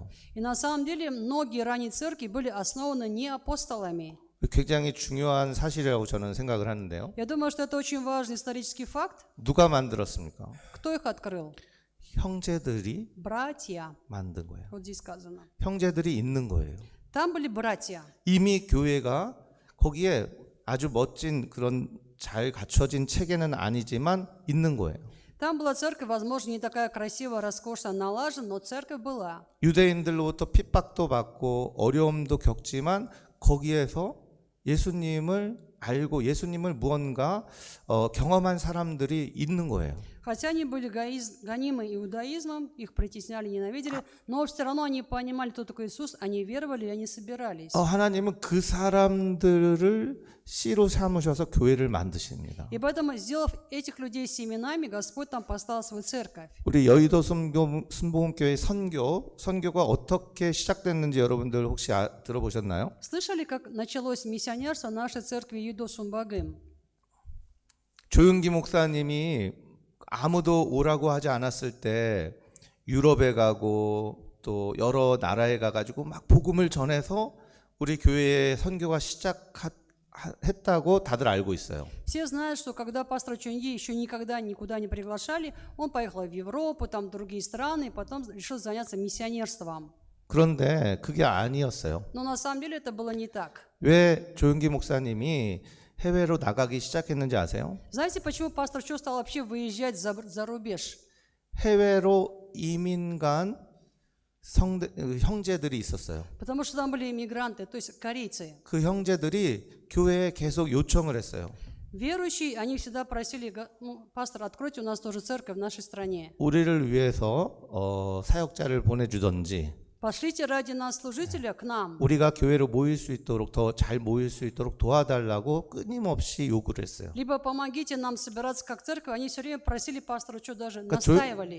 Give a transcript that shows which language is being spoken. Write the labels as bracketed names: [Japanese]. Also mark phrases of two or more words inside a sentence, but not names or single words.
[Russian] И на самом деле многие ранние церкви были основаны не апостолами. [Korean] 굉장히 중요한 사실이라고 저는 생각을 하는데요. [Russian] Я думаю, что это очень важный исторический факт. [Korean] 누가 만들었습니까? [Russian] Кто их открыл? [Korean] 형제들이 [Russian] Братья. [Korean] 만든 거예요. [Russian] Вот здесь сказано. [Korean] 형제들이 있는 거예요. [Russian] Там были братья. [Korean] 이미 교회가 거기에 아주 멋진 그런 잘 갖춰진 체계는 아니지만 있는 거예요. [Russian] Там была церковь, возможно, не такая красивая, роскошная, налажена, но церковь была. [Korean] 유대인들로부터 핍박도 받고 어려움도 겪지만 거기에서 예수님을 알고 예수님을 무언가 경험한 사람들이 있는 거예요. [Russian] Хотя они были гонимы иудаизмом, их притесняли, ненавидели, но все равно они понимали, кто такой Иисус, они веровали, и они собирались. [Korean] 하나님은 그 사람들을 씨로 삼으셔서 교회를 만드십니다. [Russian] И поэтому, сделав этих людей семенами, Господь там поставил свою церковь. [Korean] 우리 여의도 순복음교회 선교가 어떻게 시작됐는지 여러분들 혹시 들어보셨나요? [Russian] Слышали, как началось миссионерство нашей церкви Юдо-Сумбагым? [Korean] 조윤기 목사님이 아무도 오라고 하지 않았을 때 유럽에 가고 또 여러 나라에 가가지고 막 복음을 전해서 우리 교회의 선교가 시작했다고 다들 알고 있어요. [Russian] Все знают, что когда пастора Чуньи еще никогда никуда не приглашали, он поехал в Европу, там в другие страны, и потом решил заняться миссионерством. [Korean] 그런데 그게 아니었어요. [Russian] Но на самом деле это было не так. [Korean] 왜 조윤기 목사님이 해외로 나가기 시작했는지 아세요? [Russian] Знаете, почему пастор Чо стал вообще выезжать за рубеж? [Korean] 해외로 이민 간 형제들이 있었어요. [Russian] Потому что там были иммигранты, то есть корейцы. [Korean] 그 형제들이 교회에 계속 요청을 했어요. [Russian] Верующие, они всегда просили, пастор, откройте у нас тоже церковь в нашей стране. [Korean] 우리를 위해서 사역자를 보내주던지 [Russian] Пошлите ради нас служителя к нам. [Korean] 우리가 교회로 모일 수 있도록 더 잘 모일 수 있도록 도와달라고 끊임없이 요구를 했어요. [Russian] Либо помогите нам собираться как церковь. Они все время просили пастора Чо, даже настаивали.